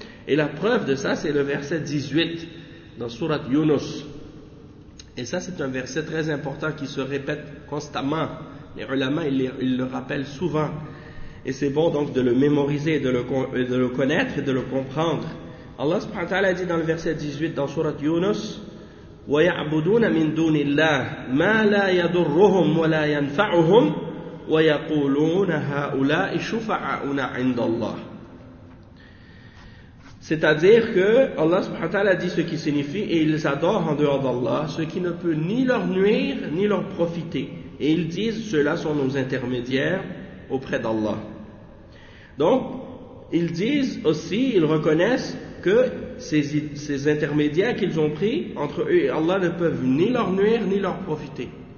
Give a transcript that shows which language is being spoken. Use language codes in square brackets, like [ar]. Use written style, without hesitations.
[fr] Et la preuve de ça, c'est le verset 18 dans Surat Yunus. Et ça, c'est un verset très important qui se répète constamment. Les ulama, ils le rappellent souvent. Et c'est bon donc de le mémoriser, de le connaître et de le comprendre. Allah subhanahu wa ta'ala dit dans le verset 18 dans Surat Yunus, [ar] وَيَعْبُدُونَ مِن دُونِ اللَّهِ مَا لَا يَدُرُّهُمْ وَلَا يَنْفَعُهُمْ وَيَقُولُونَ هَؤُلَاءِ شُفَعَاؤُنَا عِنْدَ اللَّهِ. [fr] C'est-à-dire que Allah subhanahu wa ta'ala dit ce qui signifie, et ils adorent en dehors d'Allah ce qui ne peut ni leur nuire ni leur profiter. Et ils disent, ceux-là sont nos intermédiaires auprès d'Allah. Donc, ils disent aussi, ils reconnaissent que ces intermédiaires qu'ils ont pris entre eux et Allah ne peuvent ni leur nuire, ni leur profiter.